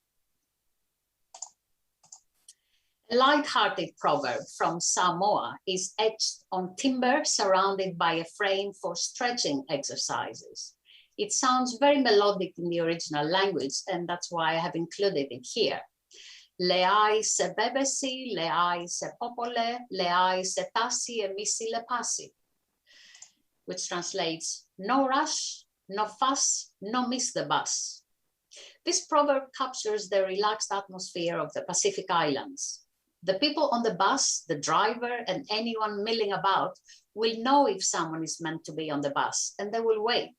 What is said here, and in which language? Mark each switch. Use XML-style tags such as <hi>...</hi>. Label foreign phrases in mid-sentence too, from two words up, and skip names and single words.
<en>A light-hearted proverb from Samoa is etched on timber surrounded by a frame for stretching exercises. It sounds very melodic in the original language, and that's why I have included it here.</en> <sm>Leai se bebesi, leai se popole, leai se tasi e misi le pasi,</sm> <en>which translates, no rush, no fuss, no miss the bus. This proverb captures the relaxed atmosphere of the Pacific Islands. The people on the bus, the driver, and anyone milling about will know if someone is meant to be on the bus, and they will wait.</en>